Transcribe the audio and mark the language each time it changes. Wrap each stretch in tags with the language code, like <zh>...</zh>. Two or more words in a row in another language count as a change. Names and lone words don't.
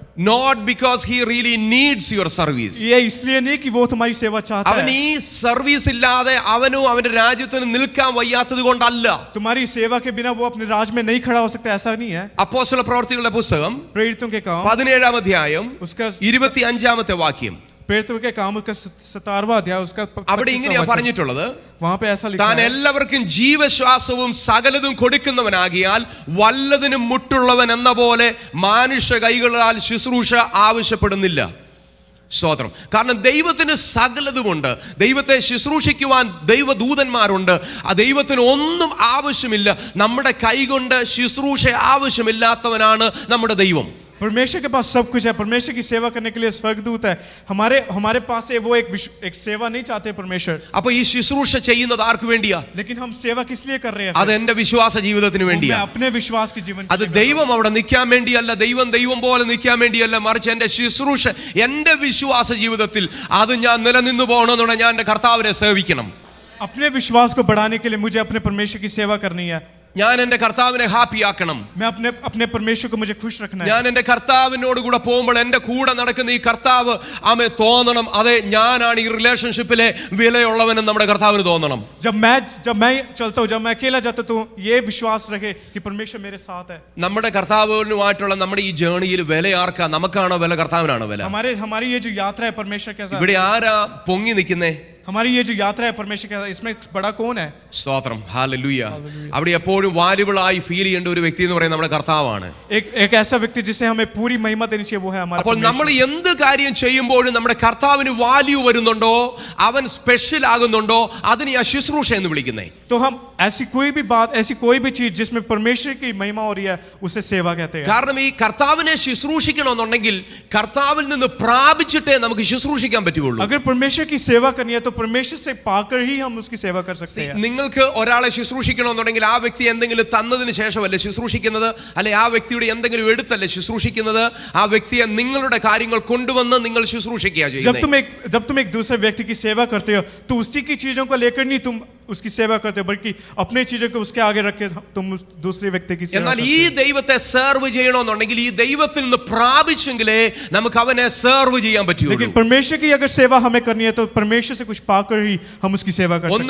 <en>Not because he really needs your service.</en> <hi>ये इसलिए नहीं कि वो तुम्हारी सेवा चाहता</hi> <ml>അവൻ</ml> <hi>है.</hi> <ml>ഈ സർവീസ് ഇല്ലാതെ അവനും അവന്റെ രാജ്യത്തിന് നിൽക്കാൻ വയ്യാത്തത് കൊണ്ടല്ല.</ml> <hi>तुम्हारी सेवा के बिना वो अपने राज में नहीं खड़ा हो सकता, ऐसा नहीं है.</hi> <ml>അപ്പോസ്തല പ്രവൃത്തികളുടെ പുസ്തകം</ml> <hi>प्रेरितों के काम</hi> <ml>17-ാം അധ്യായം</ml> <hi>उसका</hi> <ml>25-ാമത്തെ വാക്യം.</ml> <hi>प्रेरितों के काम उसका 17वां अध्याय उसका</hi> <ml>അവിടെ ഇങ്ങനെയാ പറഞ്ഞിട്ടുള്ളത്,</ml> <hi>वहां पे ऐसा लिखा</hi> <ml>താൻ</ml> <hi>है,</hi> <ml>എല്ലാവർക്കും ജീവശ്വാസവും സകലതും കൊടുക്കുന്നവനാകിയാൽ വല്ലതിനും മുട്ടുള്ളവൻ എന്ന പോലെ മാനുഷ്യ കൈകളാൽ ശുശ്രൂഷ ആവശ്യപ്പെടുന്നില്ല. സ്തോത്രം. കാരണം ദൈവത്തിന് സകലതുമുണ്ട്. ദൈവത്തെ ശുശ്രൂഷിക്കുവാൻ ദൈവദൂതന്മാരുണ്ട്. ആ ദൈവത്തിന് ഒന്നും ആവശ്യമില്ല. നമ്മുടെ കൈകൊണ്ട് ശുശ്രൂഷ ആവശ്യമില്ലാത്തവനാണ് നമ്മുടെ ദൈവം.</ml> <hi>परमेश्वर के पास सब कुछ है. परमेश्वर की सेवा करने के लिए स्वर्गदूत है. हमारे पास है वो एक सेवा नहीं चाहते परमेश्वर.</hi> <ml>അപ്പൊ ഈ ശുശ്രൂഷ ചെയ്യുന്നത് ആർക്ക് വേണ്ടിയാ?</ml> <hi>लेकिन हम सेवा किस लिए कर रहे हैं?</hi> <ml>അത് എന്റെ വിശ്വാസ ജീവിതത്തിന്</ml> <hi>मैं</hi> <ml>വേണ്ടിയാ.</ml> <hi>अपने विश्वास के जीवन</hi> <ml>അത് ദൈവം അവിടെ നിൽക്കാൻ വേണ്ടിയല്ല, ദൈവം പോലെ നിൽക്കാൻ വേണ്ടിയല്ല, മറിച്ച് എന്റെ ശുശ്രൂഷ, എന്റെ വിശ്വാസ ജീവിതത്തിൽ അത് ഞാൻ നിലനിന്നു പോകണമെന്നുണ്ടെങ്കിൽ ഞാൻ എന്റെ കർത്താവിനെ സേവിക്കണം.</ml> <hi>अपने विश्वास को बढ़ाने के लिए मुझे अपने परमेश्वर की सेवा करनी है.</hi> <ml>ഞാൻ എന്റെ കർത്താവിനെ ഹാപ്പി ആക്കണം.</ml> <hi>मैं अपने परमेश्वर को मुझे खुश रखना है.</hi> <ml>ഞാൻ എന്റെ കർത്താവിനോട് കൂടെ പോകുമ്പോൾ എന്റെ കൂടെ നടക്കുന്ന ഈ കർത്താവ് ആമേ തോന്നണം, അതെ ഞാനാണ് ഈ റിലേഷൻഷിപ്പിലെ വിലയുള്ളവനും നമ്മുടെ കർത്താവിന് തോന്നണം.</ml> <hi>जब मैं चलता हूँ, जब मैं अकेला जाता हूँ, ये विश्वास रखे कि परमेश्वर मेरे साथ है.</hi> <ml>നമ്മുടെ കർത്താവിനുമായിട്ടുള്ള നമ്മുടെ ഈ ജേണിയിൽ വില ആർക്കാ? നമുക്കാണോ വില? കർത്താവിനാണോ വില?</ml> <hi>हमारी ये जो यात्रा है परमेश्वर के साथ,</hi> <ml>ഇവിടെ ആരാ പൊങ്ങി നിൽക്കുന്നേ?</ml> <hi>हमारी ये जो यात्रा है परमेश्वर के, इसमें बड़ा कौन है?</hi> <ml>സ്തോത്രം, ഹല്ലേലൂയ. അവിടെ എപ്പോഴും</ml> <en>valuable feel</en> <ml>ചെയ്യേണ്ട ഒരു വ്യക്തി എന്ന് പറയുന്നത് നമ്മുടെ കർത്താവാണ്.</ml> <hi>एक ऐसा व्यक्ति जिसे हमें पूरी महिमा देनी चाहिए, वो है हमारा</hi> <ml>അപ്പോൾ നമ്മൾ എന്ത് കാര്യം ചെയ്യുമ്പോഴും നമ്മുടെ കർത്താവിന് വാല്യൂ വരുന്നുണ്ടോ, അവൻ സ്പെഷ്യൽ ആകുന്നുണ്ടോ, അതിന് ആ ശുശ്രൂഷ എന്ന് വിളിക്കുന്നേ.</ml> <hi>तो हम ऐसी कोई भी बात, ऐसी कोई भी चीज जिसमें परमेश्वर की महिमा हो रही है, उसे सेवा कहते हैं.</hi> <ml>കാരണം ഈ കർത്താവിനെ ശുശ്രൂഷിക്കണമെന്നുണ്ടെങ്കിൽ കർത്താവിൽ നിന്ന് പ്രാപിച്ചിട്ടേ നമുക്ക് ശുശ്രൂഷിക്കാൻ പറ്റുള്ളൂ. अगर परमेश्वर की सेवा करनी है तो परमेश्वर से पाकर ही हम उसकी सेवा कर सकते हैं. നിങ്ങൾക്ക് ഒരാളെ ശുശ്രൂഷിക്കണമെന്നുണ്ടെങ്കിൽ ആ വ്യക്തി എന്തെങ്കിലും തന്നതിന് ശേഷമല്ലേ ശുശ്രൂഷിക്കുന്നത്, അല്ലെ ആ വ്യക്തിയുടെ എന്തെങ്കിലും എടുത്തല്ലേ ശുശ്രൂഷിക്കുന്നത്. ആ വ്യക്തിയെ നിങ്ങളുടെ കാര്യങ്ങൾ കൊണ്ടുവന്ന് നിങ്ങൾ ശുശ്രൂഷിക്കുക ചെയ്യുന്നത്.</ml> <hi>जब तुम एक दूसरे व्यक्ति की सेवा करते हो तो उसी की चीजों को लेकर नहीं तुम उसकी सेवा करते हो, बल्कि अपनी चीजों को उसके आगे रख के तुम उस दूसरे व्यक्ति की सेवा</hi> <ml>എന്നാൽ</ml> <hi>करते</hi> <ml>ഈ</ml> <hi>हो.</hi> <ml>ദൈവത്തെ സെർവ് ചെയ്യണമെന്നുണ്ടെങ്കിൽ ഈ ദൈവത്തിൽ നിന്ന് പ്രാപിച്ചെങ്കിലേ നമുക്ക് അവനെ സെർവ് ചെയ്യാൻ പറ്റുള്ളൂ.</ml> <hi>लेकिन परमेश्वर की अगर सेवा हमें करनी है तो परमेश्वर से कुछ पाकर ही हम उसकी सेवा कर सकते</hi>